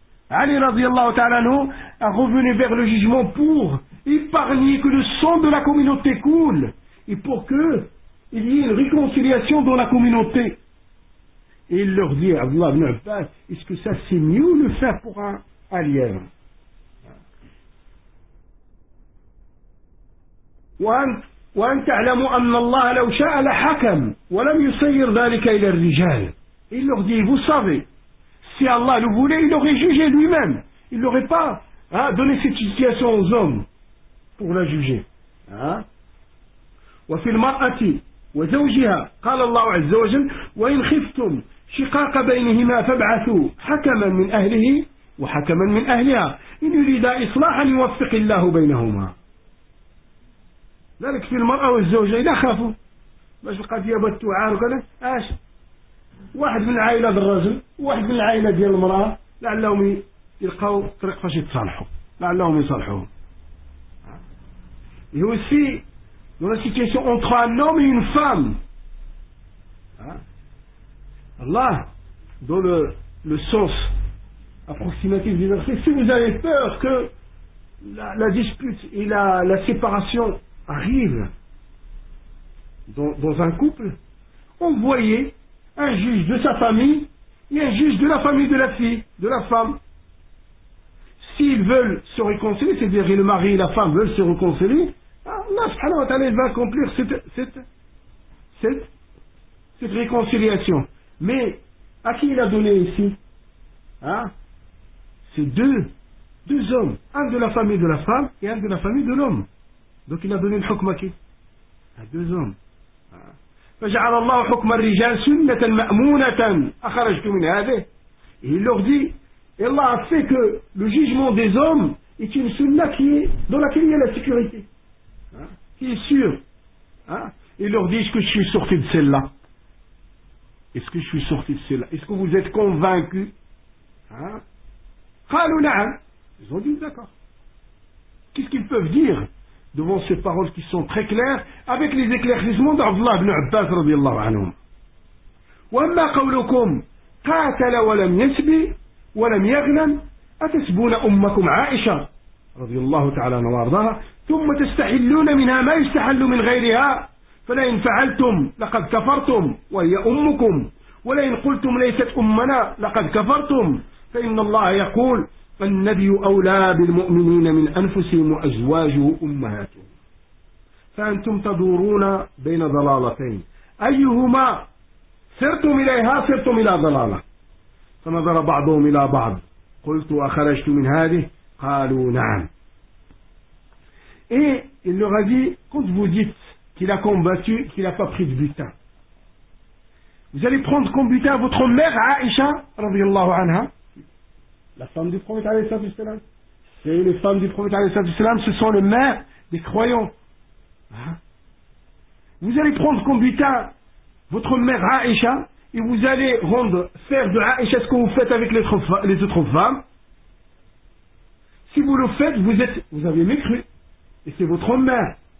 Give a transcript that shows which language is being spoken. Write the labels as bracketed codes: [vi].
[fr] Ali radiallahu ta'ala anhu a revenu vers le jugement pour épargner que le sang de la communauté coule. Et pour qu'il y ait une réconciliation dans la communauté. Et il leur dit, Abdullah ibn Abbas, est-ce que ça c'est mieux le faire pour un lièvre? [ar] وأن تعلموا أن الله لو شاء لحكم ولم يسير ذلك إلى الرجال. [fr] Il leur dit, vous savez, si Allah le voulait, il aurait jugé lui-même. Il n'aurait pas, hein, donné cette situation aux hommes pour la juger. Hein? [ar] وفي المرأة وزوجها قال الله عز وجل وإن خفتم شقاق بينهما فابعثوا حكما من أهله وحكما من أهلها إن يريد إصلاحا يوفق الله بينهما ذلك في المرأة والزوجة لا خافوا باش القضية بتتعارك اش واحد من العائلة الرجل واحد من العائلة ديال المرأة لعلهم يلقوا طريق فاش يتصالحوا لعلهم يصالحوا يوسي. [fr] Dans la situation entre un homme et une femme, hein? Allah, dans le sens approximative du verset. Si vous avez peur que la dispute et la séparation arrivent dans un couple, envoyez un juge de sa famille et un juge de la famille de la fille, de la femme. S'ils veulent se réconcilier, c'est-à-dire que le mari et la femme veulent se réconcilier, Allah subhanahu wa ta'ala va accomplir cette réconciliation. Mais à qui il a donné ici? Hein? C'est deux hommes, un de la famille de la femme et un de la famille de l'homme. Donc il a donné le hukm à qui? À deux hommes. [ar] فجعل الله حكم الرجال سنة مأمونة أخرجت من هذه. [fr] Et il leur dit, Allah a fait que le jugement des hommes est une sunna qui est, dans laquelle il y a la sécurité, hein, qui est sûre. Hein? Et il leur dit, est-ce que je suis sorti de celle-là? Est-ce que je suis sorti de celle-là? Est-ce que vous êtes convaincus? Hein? Ils ont dit d'accord. Qu'est-ce qu'ils peuvent dire devant ces paroles qui sont très claires, avec les éclaircissements d'Abdullah ibn Abbas radiallahu anhum? [ar] وَمَّا قَوْلُكُمْ قَاتَلَ وَلَمْ يَسْبِي وَلَمْ يَغْنَمْ أَتَسْبُونَ أُمَّكُمْ عَائِشَةً رضي الله تعالى عنها وارضاها ثم تستحلون منها ما يستحل من غيرها فلئن فعلتم لقد كفرتم وهي أمكم ولئن قلتم ليست أمنا لقد كفرتم فإن الله يقول فالنبي أولى بالمؤمنين من أنفسهم وأزواجه أمهاتهم فأنتم تدورون بين ضلالتين أيهما سرتم إليها سرتم إلى ضلالة فنظر بعضهم إلى بعض قلت أخرجت من هذه قالوا نعم [fr] Et il leur a dit, quand vous dites qu'il a combattu, qu'il n'a pas pris de butin, vous allez prendre comme butin votre mère Aïcha, radiallahu anha, la femme du prophète alayhi salatu wassalam. C'est les femmes du prophète alayhi salatu wassalam, ce sont les mères des croyants. Vous allez prendre comme butin votre mère Aïcha, et vous allez faire de Aïcha ce que vous faites avec les autres femmes. Si vous le faites, vous avez mécru. Et c'est votre mère.